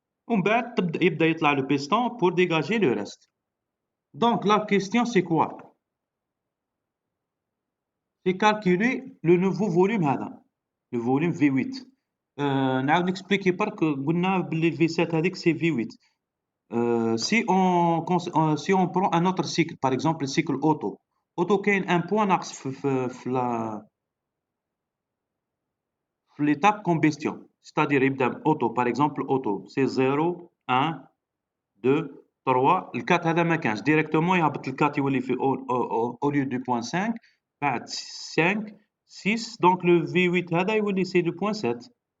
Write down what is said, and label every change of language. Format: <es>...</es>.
<ar>ومن بعد يبدا يطلع</ar> <fr>le piston pour dégager le reste. Donc la question c'est quoi? C'est calculer le nouveau volume</fr> <ar>هذا,</ar> <fr>le volume V8.</fr> <ar>نعاود نexpliquer برك قلنا باللي V7 هذيك</ar> <fr>c'est V8. Si on prend un autre cycle, par exemple le cycle auto</fr> <ar>كاين</ar> <fr>un point ناقص في l'étape combustion, c'est-à-dire</fr> <ar>يبدا</ar> <fr>auto, par exemple auto c'est 0 1 2 3</fr> <ar>ال 4 هذا ما كانش ديريكتومون يهبط ال 4 يولي في</ar> <fr>au lieu du point 5 بعد 5 6 donc le V8</fr> <ar>هذا يولي</ar> <fr>c'est le point 7</fr>